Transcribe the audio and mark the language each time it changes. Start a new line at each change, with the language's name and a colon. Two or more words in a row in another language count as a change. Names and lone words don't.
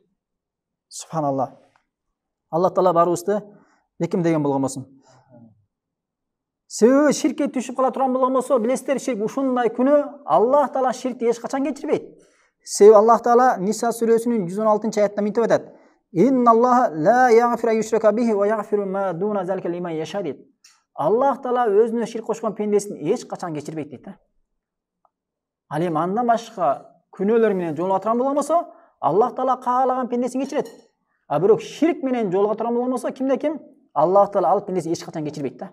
Kyrgyz: Субханалла. Алла таала баарыбызды бекемдеген болгон болсун. Себеби ширкке түшүп кала турган болгон болсо, билесиздер, ширк ушундай күнөө Аллах Таала ширкти эч качан кечирбейт. Себеби Аллах Таала Ниса сүрөсүнүн 116-аятында мынтип айтат:
Arabic: «إن الله لا يغفر يشرك به ويغفر ما دون ذلك لمن يشاء» дейт.
Kyrgyz: Аллах Таала өзүнө ширк кошкон пендесин эч качан кечирбейт дейт. Ал эми андан башка күнөөлөр менен жолуга турган болгон болсо, Аллах Таала каалаган пендесин кечирет. А бирок ширк менен жолуга турган болгон болсо, ким Аллах Таала ал пендесин эч качан кечирбейт да.